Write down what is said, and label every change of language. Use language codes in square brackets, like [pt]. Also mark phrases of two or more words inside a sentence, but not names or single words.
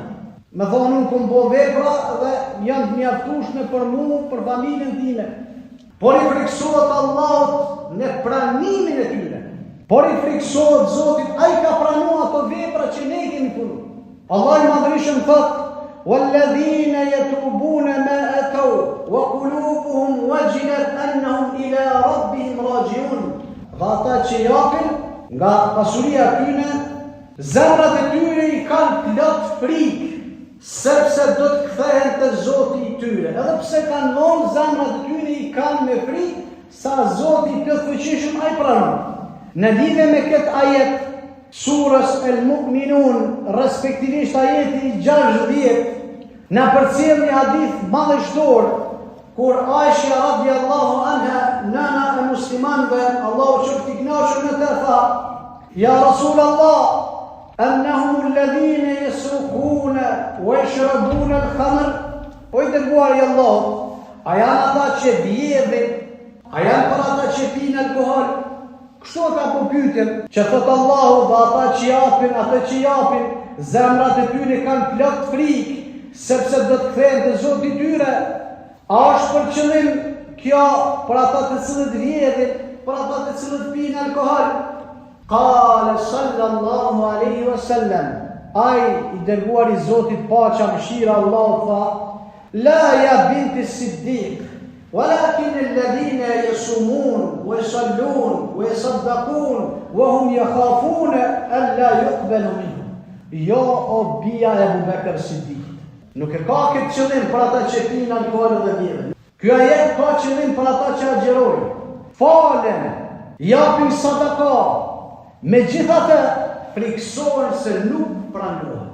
[sq] Me thonë unë kom bo vepra dhe janë të mjaftueshme për mua, për familjen time. Por i friksohet Allahut në pranimin e tyre. Por i friksohet Zotit, ai ka pranuar ato vepra që ne kemi punuar. Allah i madhrishëm thot: [ar] وَالَّذِينَ يَتُوبُونَ مَا أَتَوْا وَقُلُوبُهُمْ وَجِلَتْ أَنَّهُمْ إِلَى رَبِّهِمْ راجعون. [sq] Dhe ata që japin nga pasuria e tyre, zemrat e tyre i kanë plot frikë, sepse do të kthehen te Zoti i tyre. Edhe pse kanë vonë, zemrat e tyre i kanë me frikë, sa Zoti i plotfuqishëm ai pranon. Në lidhje me këtë ajet surës El Mu'minun, respektivisht ajeti 60, na përcjell një hadith madhështor, kur Aisha [ar] رضي الله عنها, [sq] nana e muslimanëve, Allahu qoftë i kënaqur me të, tha: [ar] يا رسول الله أنهم الذين يسرقون ويشربون الخمر. [sq] O i dërguar i Allahut, a janë ata që bjedhin, a janë për ata që pinë alkohol? Kështu ka po pyetën, që thot Allahu, dhe ata që japin, ata që japin, zemrat e tyre kanë plot frikë, sepse do të kthehen te Zoti i tyre. A është për qëllim kjo për ata të cilët vjedhin, për ata të cilët pinë alkohol? [ar] قال صلى الله عليه وسلم, [sq] ai i dërguar i Zotit, paqja mëshira Allahu, tha: [ar] لا يا بنت صديق, ولكن الذين يصومون ويصلون ويصدقون وهم يخافون ألا يقبل منهم. [sq] Jo o bia e Abu Bekr Siddiq. Nuk e ka këtë qëllim për ata që pinë alkohol dhe vjedhin. Ky ajet ka qëllim për ata që agjerojnë, falen, japin sadaka. Megjithatë, friksohen se nuk pranohet.